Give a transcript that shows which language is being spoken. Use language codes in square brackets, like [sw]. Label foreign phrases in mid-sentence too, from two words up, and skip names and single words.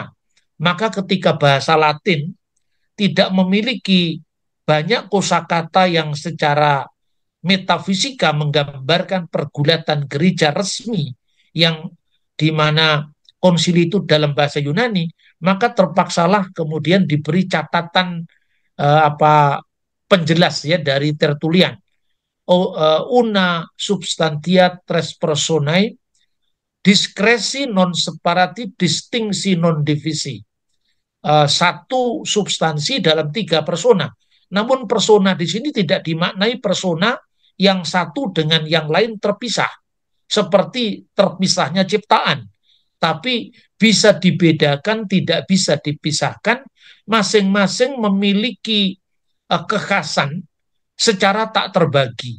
[id] Maka ketika bahasa Latin tidak memiliki banyak kosakata yang secara metafisika menggambarkan pergulatan gereja resmi yang di mana konsili itu dalam bahasa Yunani, maka terpaksalah kemudian diberi catatan penjelas ya dari Tertullian. [la] Una substantia tres personae diskresi non separati distingsi non divisi. [id] Satu substansi dalam tiga persona. Namun persona di sini tidak dimaknai persona yang satu dengan yang lain terpisah, seperti terpisahnya ciptaan. Tapi bisa dibedakan, tidak bisa dipisahkan, masing-masing memiliki kekhasan secara tak terbagi.